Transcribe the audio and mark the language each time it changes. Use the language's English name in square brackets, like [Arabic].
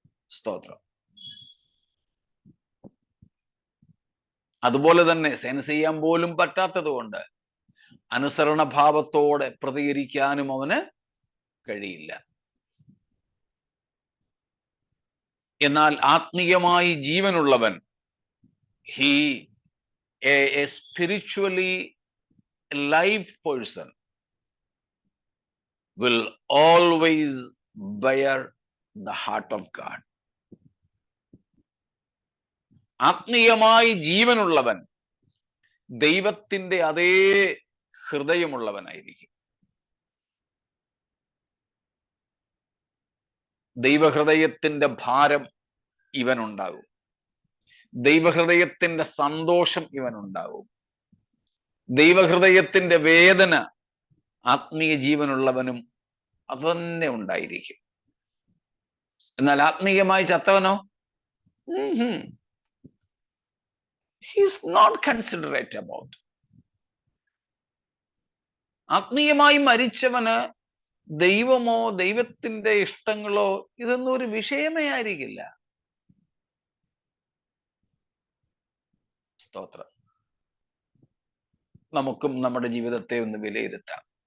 [Malayalam] സ്തോത്രം. അതുപോലെ തന്നെ സെൻസ് ചെയ്യാൻ പോലും പറ്റാത്തത് കൊണ്ട് അനുസരണഭാവത്തോടെ പ്രതികരിക്കാനും അവന് കഴിയില്ല. എന്നാൽ ആത്മീയമായി ജീവനുള്ളവൻ, [English] he a spiritually alive person will always bear the heart of God. [Malayalam] ആത്മീയമായി ജീവനുള്ളവൻ ദൈവത്തിന്റെ അതേ ഹൃദയമുള്ളവനായിരിക്കും. ദൈവഹൃദയത്തിന്റെ ഭാരം ഇവനുണ്ടാകും. ദൈവഹൃദയത്തിന്റെ സന്തോഷം ഇവനുണ്ടാകും. ദൈവഹൃദയത്തിന്റെ വേദന ആത്മീയ ജീവനുള്ളവനും അതുതന്നെ ഉണ്ടായിരിക്കും. എന്നാൽ ആത്മീയമായി ചത്തവനോ, [English] he is not considerate about. [Malayalam] ആത്മീയമായി മരിച്ചവന് ദൈവമോ ദൈവത്തിന്റെ ഇഷ്ടങ്ങളോ ഇതൊന്നും ഒരു വിഷയമേ ആയിരിക്കില്ല. സ്തോത്രം. നമുക്കും നമ്മുടെ ജീവിതത്തെ ഒന്ന് വിലയിരുത്താം.